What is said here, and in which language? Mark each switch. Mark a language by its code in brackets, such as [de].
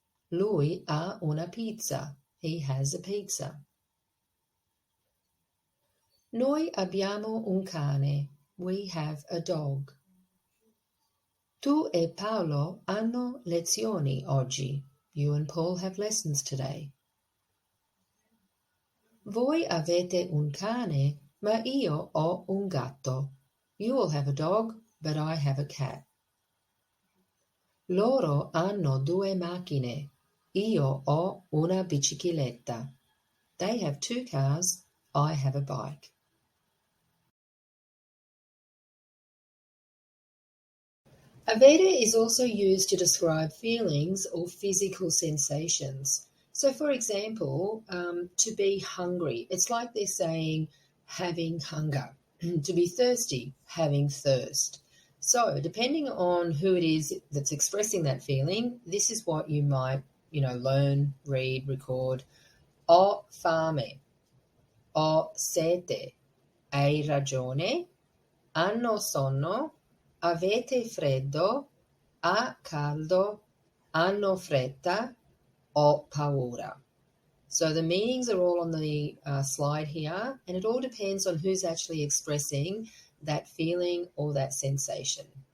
[it] Lui ha una pizza. [en] He has a pizza. [it] Noi abbiamo un cane. [en] We have a dog. [it] Tu e Paolo hanno lezioni oggi. [en] You and Paul have lessons today. [it] Voi avete un cane, ma io ho un gatto. [en] You all have a dog, but I have a cat. [it] Loro hanno due macchine. Io ho una bicicletta. [en] They have two cars. I have a bike. Avere is also used to describe feelings or physical sensations. So, for example, to be hungry, it's like they're saying having hunger. To be thirsty, having thirst. So, depending on who it is that's expressing that feeling, this is what you might learn, read, record. [it] Ho fame, ho sete, hai ragione, hanno sonno, avete freddo, ha caldo, hanno fretta, ho paura. [en] So the meanings are all on the slide here, and it all depends on who's actually expressing that feeling or that sensation.